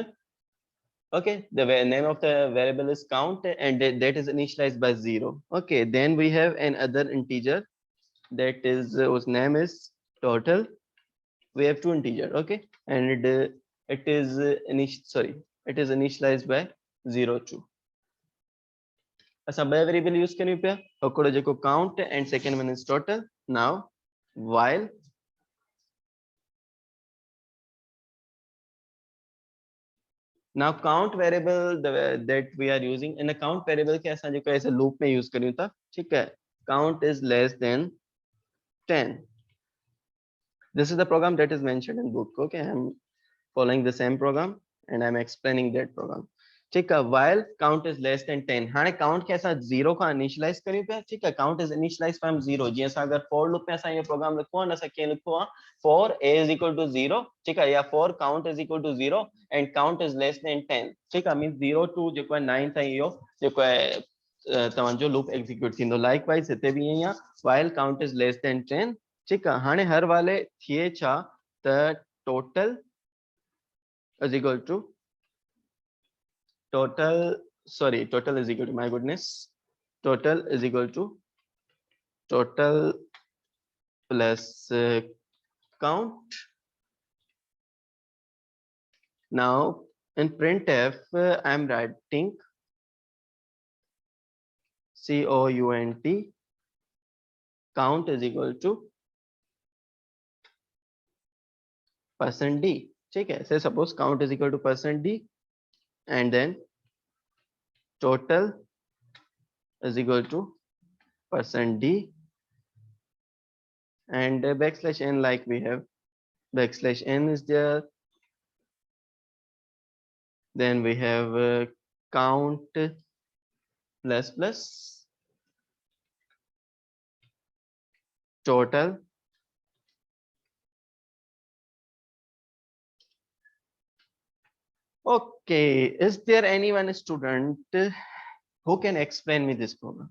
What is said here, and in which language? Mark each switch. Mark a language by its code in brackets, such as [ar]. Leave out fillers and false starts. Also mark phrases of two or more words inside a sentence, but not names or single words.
[en] Okay, the name of the variable is count, and that is initialized by 0. Okay, then we have another integer that is whose name is total. We have two integer. Okay, and it is it is initialized by 0 2. [sd] असां [en] variable use [sd] करियूं पिया. हिकिड़ो जेको [en] count and second one is total. Now while now count variable that we are using in a count variable [sd] के असां जेको ऐसे [en] loop में use [sd] करियूं था. [hi] ठीक है, [en] count is less than 10. This is the program that is mentioned in book. Okay, I'm following the same program and I'm explaining that program. [hi] ठीक है, [en] while count is less than 10. हाणे count [sd] के असां [en] 0 खां initialize [sd] करियूं पिया. [hi] ठीक है, [en] count is initialized from 0. [sd] जीअं असां अगर [en] for loop [sd] में असां ये program लिखो आहे, असां कीअं लिखो आहे, [en] for a is equal to 0. [hi] ठीक है, [en] या for count is equal to 0 and count is less than 10. [hi] ठीक है, [en] means 0 to [sd] जेको आहे 9 ताईं इहो जेको आहे तव्हांजो [en] loop execute [sd] थींदो. लाइकवाइज हिते बि ईअं ई आहे, [en] while count is less than 10. [sd] ठीक आहे, हाणे हर वाले थिए छा त [en] total is equal to total is equal to, my goodness, total is equal to total plus count. Now in printf I am writing count is equal to %d. [hi] ठीक है, [en] say suppose count is equal to %d and then total is equal to %d and backslash n, like we have backslash n is there. Then we have count plus plus total Okay, is there anyone student who can explain me this program?